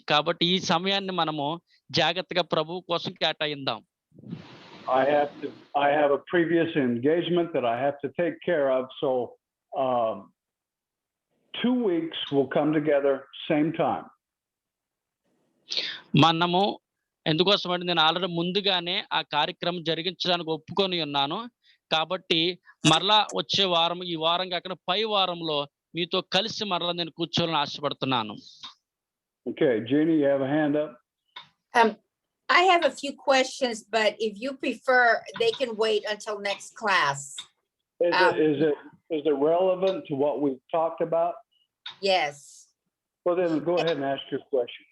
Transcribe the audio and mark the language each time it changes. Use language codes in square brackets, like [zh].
[te] కాబట్టి ఈ సమయాన్ని మనము జాగ్రత్తగా ప్రభువు కోసం కేటాయిద్దాం. [en] I have a previous engagement that I have to take care of, so 2 weeks will come together same time. [te] మనము ఎందుకోసం అంటే నేను ఆల్రెడీ ముందుగానే ఆ కార్యక్రమం జరిగించడానికి ఒప్పుకొని ఉన్నాను. కాబట్టి మరలా వచ్చే వారం, ఈ వారం కాకుండా పై వారంలో మీతో కలిసి మరలా నేను కూర్చోవాలని ఆశపడుతున్నాను. [en] Okay, Jeannie, you have a hand up? I have a few questions, but if you prefer, they can wait until next class. Is it relevant to what we've talked about? Yes. Well, then go ahead and ask your question.